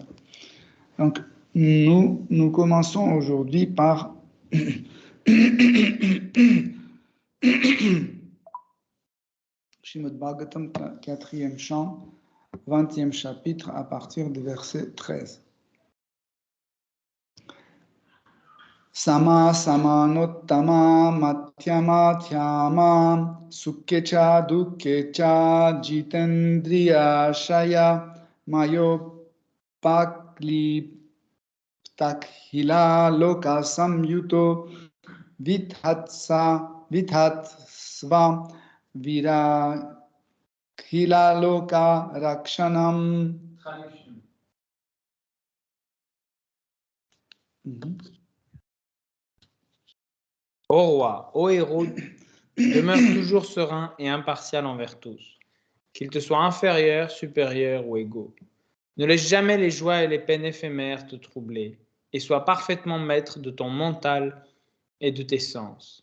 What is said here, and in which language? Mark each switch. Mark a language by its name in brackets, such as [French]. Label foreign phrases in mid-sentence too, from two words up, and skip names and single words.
[French] Donc, nous commençons aujourd'hui par Srimad Bhagavatam, 4e chant, 20e chapitre, à partir du verset 13. [Sanskrit] सम समानोत्तम मध्यम ध्यम सुखे च दुःखे च जितेन्द्रिय आशय मयोपक्लृ प्ताखिल लोक संयुतो विधत्स्व वीराखिल लोक रक्षणम्. [French] Ô roi, ô héros, demeure toujours serein et impartial envers tous, qu'ils te soient inférieurs, supérieurs ou égaux. Ne laisse jamais les joies et les peines éphémères te troubler, et sois parfaitement maître de ton mental et de tes sens.